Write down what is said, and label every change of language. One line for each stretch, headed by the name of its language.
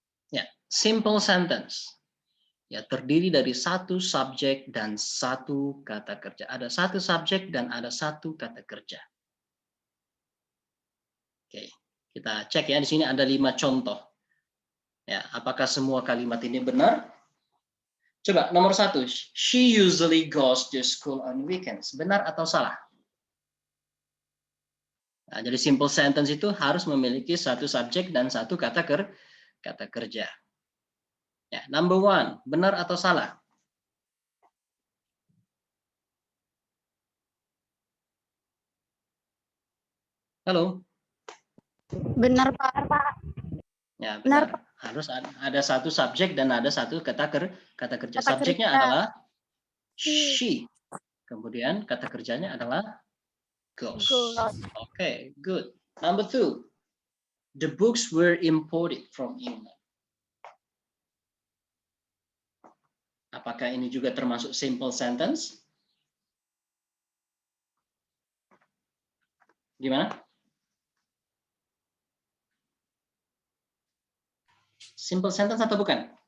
Indonesian: Ya, simple sentence. Ya, terdiri dari satu subjek dan satu kata kerja. Ada satu subjek dan ada satu kata kerja. Oke, kita cek ya. Di sini ada 5 contoh. Ya, apakah semua kalimat ini benar? Coba nomor 1.
English: She usually goes to school on weekends.
Indonesian: Benar atau salah? Nah, jadi simple sentence itu harus memiliki satu subjek dan satu kata kerja. Ya, number 1. Benar atau salah? Halo? Benar, Pak. Ya, Benar, benar. Harus ada satu subjek dan ada satu kata kerja. Kata Subjeknya kerja. adalah she. Kemudian kata kerjanya adalah goes.
English: Okay, good. Number 2. The books were imported from England.
Indonesian: Apakah ini juga termasuk simple sentence? Gimana? Simple sentence atau bukan?